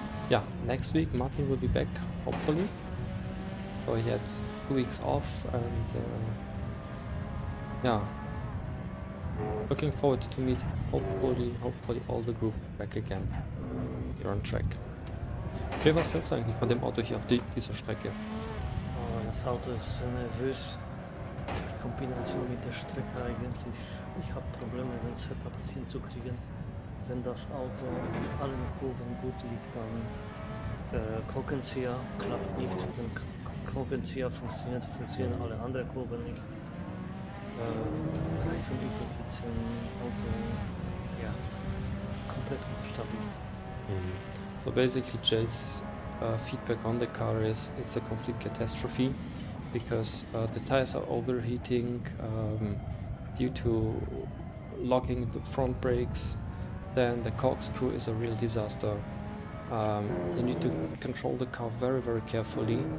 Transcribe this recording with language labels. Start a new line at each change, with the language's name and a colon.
English: Yeah, next week Martin will be back, hopefully. So he had 2 weeks off, and yeah, looking forward to meet hopefully all the group back again here on track.
German: Jay, was hältst du eigentlich von dem Auto hier auf dieser Strecke? Oh, das Auto ist so nervös. Die Kombination mit der Strecke eigentlich. Ich habe Probleme, den Setup hinzukriegen. Wenn das Auto in allen Kurven gut liegt, dann Korkenzieher klappt nicht. Wenn Korkenzieher funktionieren alle anderen Kurven nicht. Reifenüberhitzen sind Auto, ja, komplett unstabil.
English: So basically Jay's feedback on the car is it's a complete catastrophe because the tires are overheating due to locking the front brakes. Then the corkscrew is a real disaster. You need to control the car very carefully.